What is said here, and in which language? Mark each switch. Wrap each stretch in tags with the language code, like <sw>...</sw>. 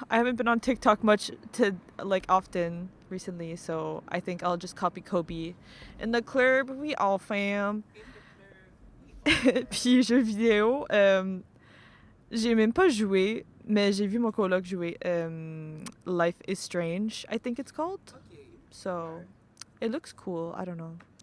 <en>I haven't been on TikTok much often recently, so I think I'll just copy Kobe. In the club, we all fam.</en> <fr>Puis jeux vidéo, j'ai même pas joué, mais j'ai vu mon coloc jouer Life is Strange,</fr> <en>I think it's called. So, it looks cool, I don't know.</en>